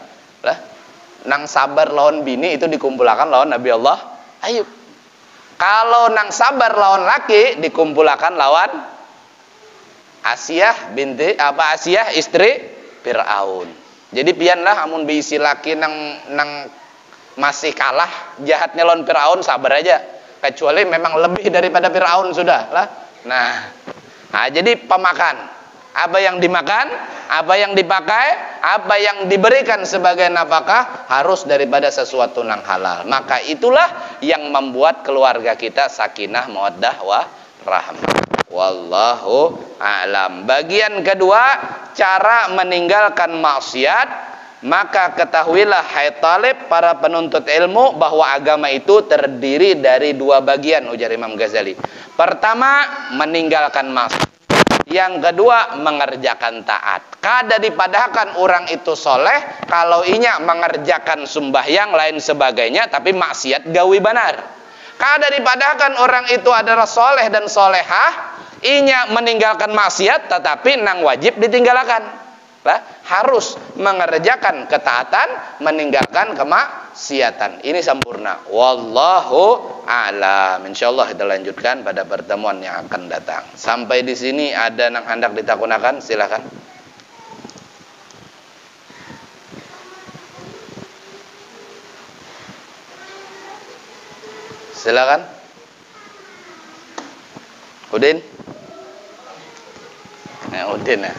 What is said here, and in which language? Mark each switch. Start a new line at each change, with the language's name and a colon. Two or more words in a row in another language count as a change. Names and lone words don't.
Banjar: Nang sabar lawan bini itu dikumpulkan lawan Nabi Allah Ayub. Kalau nang sabar lawan laki dikumpulkan lawan Asiyah istri Fir'aun. Jadi pianlah amun beisi laki nang masih kalah jahatnya lawan Fir'aun, sabar aja.
Indonesian: Kecuali memang lebih daripada Fir'aun sudah lah. Nah, jadi pemakan, apa yang dimakan, apa yang dipakai, apa yang diberikan sebagai nafkah harus daripada sesuatu nang halal. Maka itulah yang membuat keluarga kita sakinah, mawaddah, warahmah.
Arabic: والله أعلم.
Indonesian: Bagian kedua, cara meninggalkan maksiat. Maka ketahuilah hai talib, para penuntut ilmu, bahwa agama itu terdiri dari dua bagian, ujar Imam Ghazali. Pertama, meninggalkan maksiat. Yang kedua, mengerjakan taat.
Banjar: Kada dipadahkan orang itu soleh kalau inya mengerjakan sembahyang lain sebagainya, tapi maksiat gawi benar. Kada dipadahkan orang itu adalah soleh dan solehah, inya meninggalkan maksiat tetapi nang wajib ditinggalkan.
Indonesian: Harus mengerjakan ketaatan, meninggalkan kemaksiatan. Ini sempurna.
Arabic: والله أعلم.
Indonesian: Insyaallah kita lanjutkan pada pertemuan yang akan datang.
Banjar: Sampai di sini ada nang hendak ditakunakan, silakan.
Indonesian: Silakan. Udin. Udin ya.